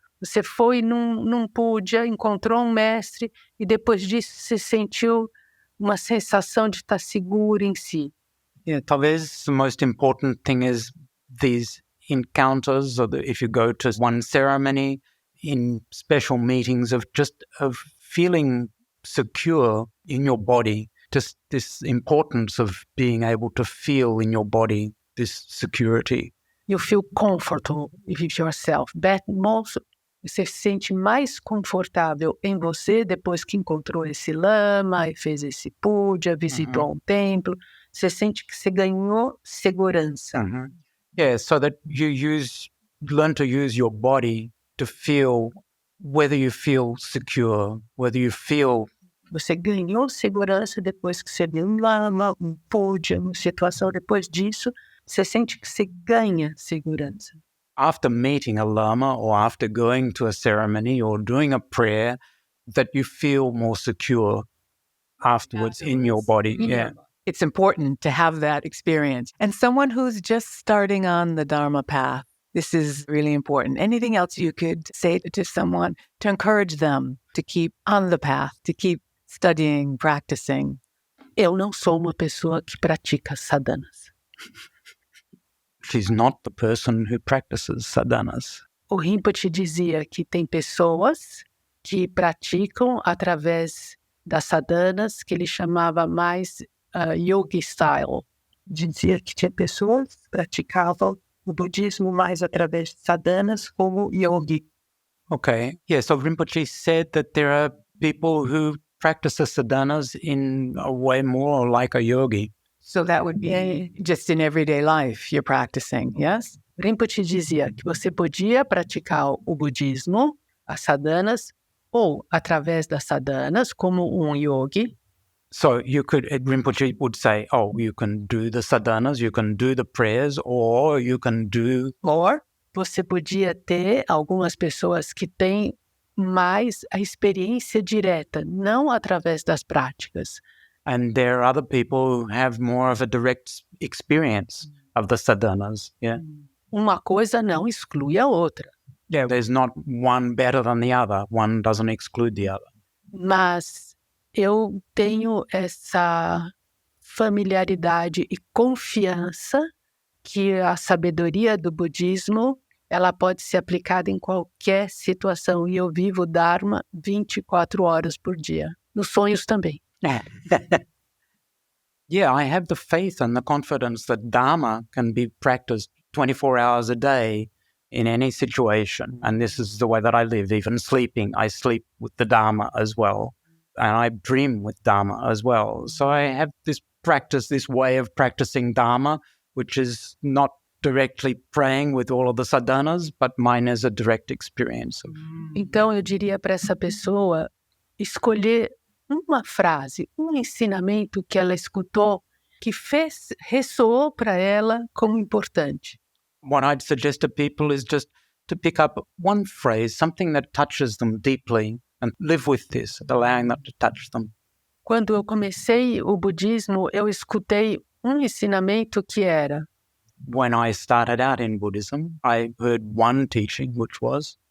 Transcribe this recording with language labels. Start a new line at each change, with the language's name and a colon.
Portuguese: Você foi num puja, encontrou um mestre e depois disso você sentiu uma sensação de estar seguro em si.
English: Yeah,
Portuguese: talvez
English: the most important thing is these encounters, or if you go to one ceremony, in special meetings of feeling secure in your body, just this importance of being able to feel in your body this security. You feel comfortable with yourself.
Portuguese: Você se sente mais confortável em você depois que encontrou esse lama e fez esse puja, visitou um templo. Você sente que você ganhou segurança.
English: Yeah, so that you learn to use your body to feel whether you feel secure, whether you feel.
Portuguese: Você ganhou segurança depois que você viu um lama, um puja, uma situação. Depois disso, você sente que você ganha segurança.
English: After meeting a lama or after going to a ceremony or doing a prayer, that you feel more secure afterwards in your body. Yeah. It's important to have that experience. And someone who's just starting on the Dharma path, this is really important. Anything else you could say to someone to encourage them to keep on the path, to keep studying, practicing?
Portuguese: Eu não sou uma pessoa que pratica sadhanas.
English: She's not the person who practices sadhanas.
Portuguese: O Rinpoche dizia que tem pessoas que praticam através das sadhanas, que ele chamava mais
English: yogi style.
Portuguese: Dizia que tinha pessoas que praticavam o budismo mais através de sadhanas como yogi.
English: Okay. Yeah, so Rinpoche said that there are people who practice the sadhanas in a way more like a yogi. So that would be just in everyday life you're practicing, yes?
Portuguese: Rinpoche dizia que você podia praticar o budismo, as sadhanas, ou através das sadhanas, como um yogi.
English: So Rinpoche would say, you can do the sadhanas, you can do the prayers, or you can do... Or
Portuguese: você podia ter algumas pessoas que têm mais a experiência direta, não através das práticas.
English: And there are other people who have more of a direct experience of the sadhanas. Yeah.
Portuguese: Uma coisa não exclui a outra.
English: Yeah, there's not one better than the other. One doesn't exclude the other.
Portuguese: Mas eu tenho essa familiaridade e confiança que a sabedoria do budismo ela pode ser aplicada em qualquer situação. E eu vivo o Dharma 24 horas por dia. Nos sonhos também.
English: Yeah, I have the faith and the confidence that Dharma can be practiced 24 hours a day in any situation. And this is the way that I live. Even sleeping, I sleep with the Dharma as well. And I dream with Dharma as well. So I have this practice, this way of practicing Dharma, which is not directly praying with all of the sadhanas, but mine is a direct experience.
Portuguese: Então eu diria para essa pessoa escolher uma frase, um ensinamento que ela escutou que ressoou para ela como importante.
English: What I'd suggest to people is just to pick up one phrase, something that touches them deeply, and live with this, allowing that to touch them.
Portuguese: Quando eu comecei o budismo, eu escutei um ensinamento que era:
English: When I started out in Buddhism, I heard one teaching, which was,